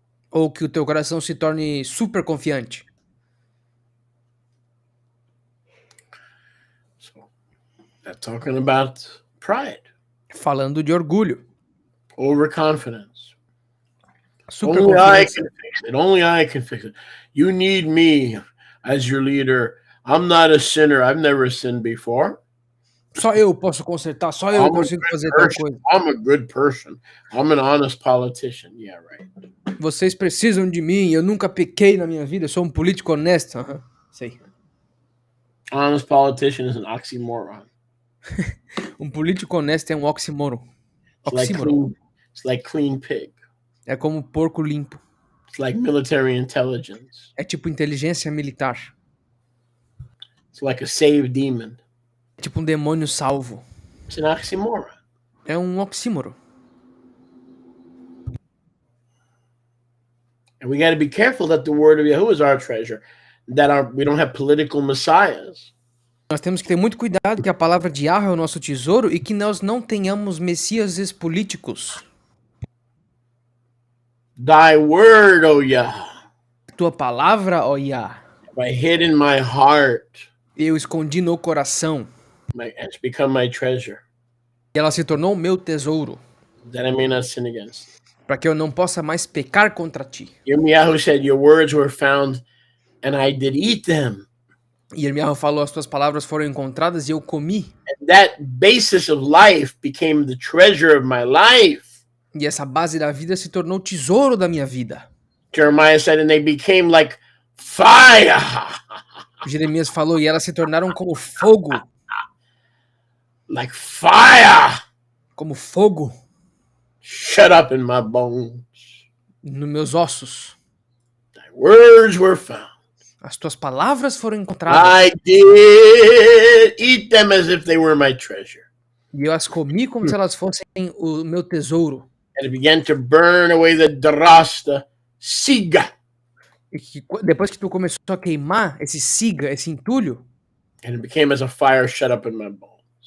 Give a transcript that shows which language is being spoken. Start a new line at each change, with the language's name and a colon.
Portuguese: ou que o teu coração se torne super confiante.
English: So that's talking about pride,
Portuguese: Falando de orgulho,
English: overconfidence.
Portuguese: super
English: Only I
Portuguese: confiança.
English: can fix it. Only I can fix it. You need me as your leader. I'm not a sinner. I've never sinned before.
Portuguese: Só eu posso consertar, só eu consigo fazer tal coisa.
English: I'm a good person. I'm an honest politician. Yeah, right.
Portuguese: Vocês precisam de mim, eu nunca pequei na minha vida, eu sou um político honesto. Aham, sei.
English: Honest politician is an oxymoron.
Portuguese: Um político honesto é um oxímoron.
English: It's like
Portuguese: Oxímoron.
English: clean pig.
Portuguese: É como porco limpo.
English: It's like military intelligence.
Portuguese: É tipo inteligência militar.
English: It's like a saved demon.
Portuguese: É tipo um demônio salvo.
English: It's an oxymoron.
Portuguese: É um oxímoro.
English: And we got to be careful that the word of Yahuwah is our treasure, that we don't have political messiahs.
Portuguese: Nós temos que ter muito cuidado que a palavra de Yahweh é o nosso tesouro e que nós não tenhamos messias políticos.
English: Thy word, O Yah,
Portuguese: Tua palavra, ó Yah,
English: have I hid in my heart.
Portuguese: eu escondi no coração.
English: It's become my treasure,
Portuguese: E ela se tornou o meu tesouro,
English: that I may not sin against thee.
Portuguese: para que eu não possa mais pecar contra ti.
English: Yirmiyahu said, your words were found, and I did eat them.
Portuguese: E Irmiyahu falou, as tuas palavras foram encontradas e eu comi.
English: And that basis of life became the treasure of my life.
Portuguese: E essa base da vida se tornou o tesouro da minha vida.
English: Jeremiah said, and they became like fire.
Portuguese: Jeremias falou, e elas se tornaram como fogo.
English: Like fire.
Portuguese: Como fogo
English: Shut up in my bones.
Portuguese: nos meus ossos.
English: Thy words were found.
Portuguese: As tuas palavras foram encontradas.
English: I did eat them as if they were my treasure.
Portuguese: E eu as comi como se elas fossem o meu tesouro.
English: And it began to burn away the drasta siga.
Portuguese: E que, depois que tu começou a queimar esse siga, esse entulho,
English: And it became as a fire shut up in my bones.